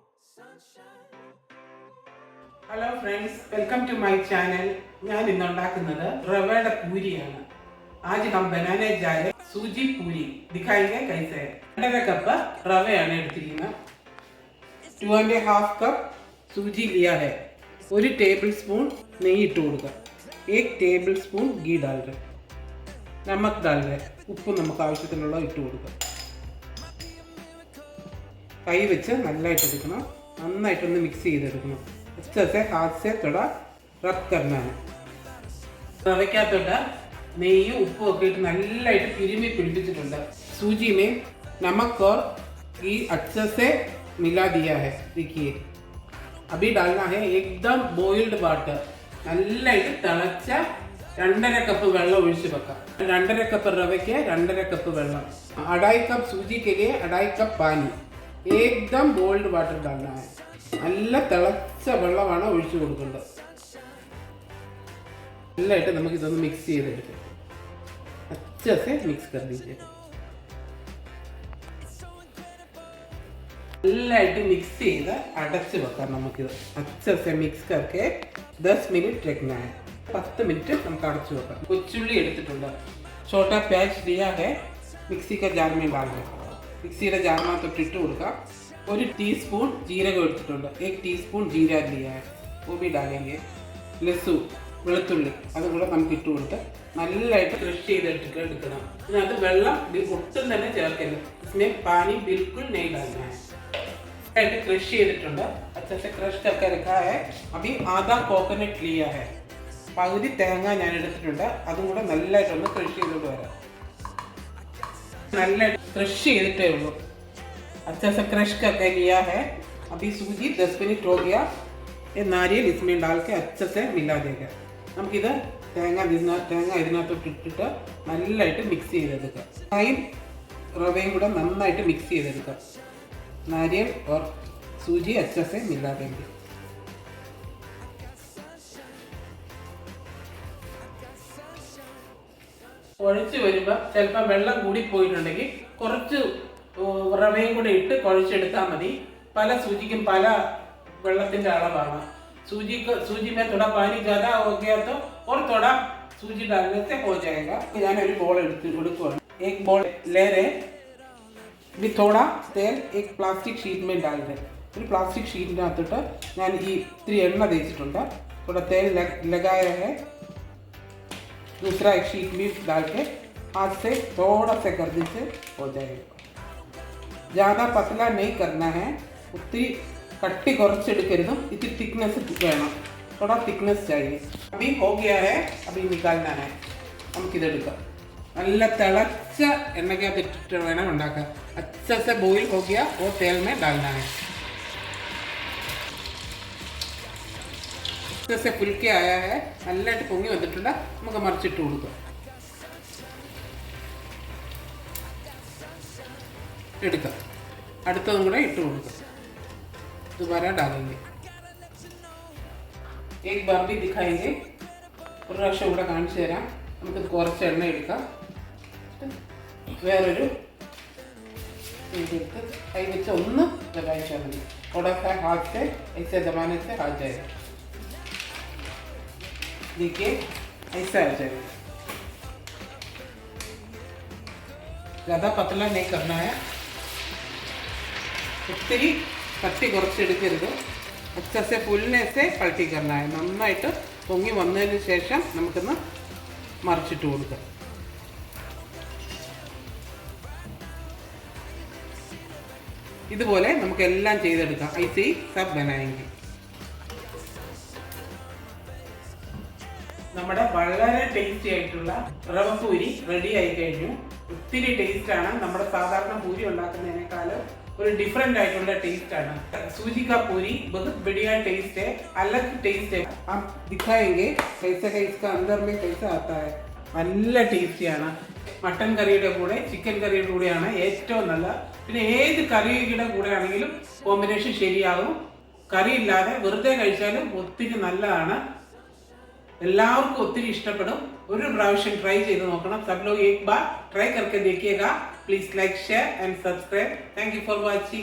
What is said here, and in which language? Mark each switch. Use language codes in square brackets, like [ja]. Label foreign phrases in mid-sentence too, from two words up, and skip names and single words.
[en] Hello friends, welcome to my channel. [ml] ഞാൻ ഇന്ന് ഉണ്ടാക്കുന്നത് റവയുടെ പൂരിയാണ്। [hi] आज हम बनाने जा रहे सूजी पूरी। दिखाएंगे कैसे। 1.5 कप [ml] റവയാണ് എടുത്തിരിക്കുന്നത്। [hi] 2.5 कप सूजी लिया है। 1 [en] table spoon [ml] നെയ്യ് ഇട്ട് കൊടുക്കുക। [hi] 1 [en] table spoon [hi] घी डाल रहे। नमक डाल रहे। [ml] ഉപ്പ് നമുക്ക് ആവശ്യത്തിനുള്ള ഇട്ട് കൊടുക്കുക। കൈ വെച്ച് നല്ലതായിട്ട് എടുക്കണം। നന്നായിട്ടൊന്ന് മിക്സ് ചെയ്തെടുക്കണം। [hi] अच्छे से हाथ से थोड़ा रब करना है। [ml] റവയ്ക്കകത്തോട്ട് നെയ്യും ഉപ്പും ഒക്കെ ഇട്ട് നല്ലതായിട്ട് തിരുമ്മി പിടിപ്പിച്ചിട്ടുണ്ട്। [hi] सूजी में नमक और घी अच्छे से मिला दिया है। देखिए अभी डालना है एकदम [en] boiled water. [ml] നല്ലതായിട്ട് തിളച്ച 2.5 കപ്പ് വെള്ളം ഒഴിച്ച് വെക്കാം। 2.5 കപ്പ് റവയ്ക്ക് 2.5 കപ്പ് വെള്ളം। [hi] 2.5 कप सूजी के लिए 2.5 कप पानी। एकदम [en] boiled water [hi] डालना है। [ml] നല്ല തിളച്ച വെള്ളമാണ് ഒഴിച്ചു കൊടുക്കേണ്ടത്। നല്ലതായിട്ട് നമുക്ക് ഇതൊന്ന് മിക്സ് ചെയ്തെടുക്കാം। [hi] अच्छे से मिक्स कर दीजिए। [ml] നല്ലതായിട്ട് മിക്സ് ചെയ്ത് അടച്ച് വെക്കാം നമുക്കിത്। [hi] अच्छे से मिक्स करके 10 मिनट रखना है। [ml] 10 मिनट നമുക്ക് അടച്ചു വെക്കാം। കൊച്ചുള്ളി എടുത്തിട്ടുണ്ട്। [hi] छोटा प्याज लिया है। मिक्सी का जार में डाल दो। [ml] മിക്സിയുടെ ജാറിനകത്തോട്ട് ഇട്ട് കൊടുക്കാം। 1 टीस्पून ജീരകം എടുത്തിട്ടുണ്ട്। [hi] 1 टीस्पून जीरा लिया है, वो भी डालेंगे। [ml] ലസു വെളുത്തുള്ളി അതും കൂടെ നമുക്ക് ഇട്ട് കൊടുത്ത് നല്ലതായിട്ട് ക്രഷ് ചെയ്തെടുക്കണം। ഇതിനകത്ത് വെള്ളം ഒട്ടും തന്നെ ചേർക്കരുത്। [hi] इसमें पानी बिल्कुल नहीं डालना है। [ml] നല്ലതായിട്ട് ക്രഷ് ചെയ്തിട്ടുണ്ട്। [hi] अच्छे से क्रश करके रखा है। अभी आधा कोकोनट लिया है। [ml] പകുതി തേങ്ങ ഞാൻ എടുത്തിട്ടുണ്ട്। അതും കൂടെ നല്ലതായിട്ടൊന്ന് ക്രഷ് ചെയ്തിട്ട് വരാം। നല്ലതായിട്ട് ക്രഷ് ചെയ്തിട്ടേ ഉള്ളൂ। [hi] अच्छा सा क्रश करके लिया है। अभी सूजी 10 मिनट हो गया। ये नारियल इसमें डाल के अच्छे से मिला देगा। [ml] നമുക്കിത് തേങ്ങ ഇതിനകത്തോട്ട് ഇട്ടിട്ട് നല്ലതായിട്ട് മിക്സ് ചെയ്തെടുക്കുക। തേങ്ങയും റവയും കൂടെ നന്നായിട്ട് മിക്സ് ചെയ്തെടുക്കുക। [hi] നാരിയൽ और सूजी अच्छे से मिला देंगे। [ml] കുഴച്ച് വരുമ്പോൾ ചിലപ്പോൾ വെള്ളം കൂടി പോയിട്ടുണ്ടെങ്കിൽ കുറച്ച് റവയും കൂടെ ഇട്ട് കുഴച്ചെടുത്താൽ മതി। പല സൂചിക്കും പല വെള്ളത്തിൻ്റെ അളവാണ്। [hi] सूजी में थोड़ा पानी ज़्यादा हो गया तो और थोड़ा सूजी डालने से हो जाएगा। [ml] ഞാനൊരു ബോൾ എടുക്കുകയാണ്। [hi] एक बॉल ले रहे। भी थोड़ा तेल एक [en] plastic sheet [hi] में डाल रहे। [ml] ഒരു പ്ലാസ്റ്റിക് ഷീറ്റിനകത്തോട്ട് ഞാൻ ഈ ഇത്തിരി എണ്ണ തേച്ചിട്ടുണ്ട്। [hi] थोड़ा तेल लगाया है। दूसरा एक शीट भी डाल के हाथ से थोड़ा सा गर्दन से हो जाएगा। ज़्यादा पतला नहीं करना है। उतनी [ml] കട്ടി കുറച്ചെടുക്കരുത്। [hi] इतनी थिकनेस വേണം। थोड़ा थिकनेस चाहिए। अभी हो गया है। अभी निकालना है। [ml] നമുക്കിതെടുക്കാം। നല്ല തിളച്ച എണ്ണയ്ക്കകത്ത് ഇട്ടിട്ട് വേണം ഉണ്ടാക്കാൻ। [hi] अच्छे से बॉईल हो गया वो तेल में डालना है। अच्छे से फुल के आया है। [ml] നല്ലതായിട്ട് പൊങ്ങി വന്നിട്ടുണ്ട്। നമുക്ക് മറിച്ചിട്ട് കൊടുക്കാം। എടുക്കാം। അടുത്തതും കൂടെ ഇട്ട് കൊടുക്കാം। [hi] दोबारा डालेंगे। एक बार भी दिखाएंगे। [ml] ഒരു പ്രാവശ്യം കൂടെ കാണിച്ചു തരാം। നമുക്ക് കുറച്ച് എണ്ണ എടുക്കാം। വേറൊരു എടുത്ത് കൈ വെച്ച് ഒന്ന് ദബായിച്ചാൽ മതി। [hi] थोड़ा सा हाथ से ऐसे दबाने से आ जाएगा। देखिए ऐसा आ जाएगा। ज़्यादा पतला नहीं करना है। [ml] ഒത്തിരി കട്ടി കുറച്ചെടുക്കരുത്। [hi] अच्छे से फुलने से पलटी करना है। [ml] നന്നായിട്ട് പൊങ്ങി വന്നതിന് ശേഷം നമുക്കൊന്ന് മറിച്ചിട്ട് കൊടുക്കാം। ഇതുപോലെ നമുക്ക് എല്ലാം ചെയ്തെടുക്കാം। [hi] ऐसे ही सब बनाएंगे। [ml] നമ്മുടെ വളരെ ടേസ്റ്റി ആയിട്ടുള്ള റവ പൂരി റെഡി ആയി കഴിഞ്ഞു। ഒത്തിരി ടേസ്റ്റാണ്। നമ്മുടെ സാധാരണ പൂരി ഉണ്ടാക്കുന്നതിനേക്കാളും ഒരു ഡിഫറന്റ് ആയിട്ടുള്ള [hi] टेस्ट है। सूजी का पूरी बहुत बढ़िया टेस्ट है, अलग टेस्ट है। आप दिखाएंगे कैसे है इसका अंदर में कैसा आता है। [ml] നല്ല ടേസ്റ്റിയാണ്। മട്ടൻ കറിയുടെ കൂടെ ചിക്കൻ കറിയുടെ കൂടെയാണ് ഏറ്റവും നല്ല। പിന്നെ ഏത് കറിയുടെ കൂടെ ആണെങ്കിലും കോമ്പിനേഷൻ ശരിയാകും। കറി ഇല്ലാതെ വെറുതെ കഴിച്ചാലും ഒത്തിരി നല്ലതാണ്। എല്ലാവർക്കും ഒത്തിരി ഇഷ്ടപ്പെടും। ഒരു പ്രാവശ്യം ട്രൈ ചെയ്ത് നോക്കണം। [hi] सब लोग एक बार ट्राई करके देखिएगा। [en] please like share and subscribe. thank you for watching.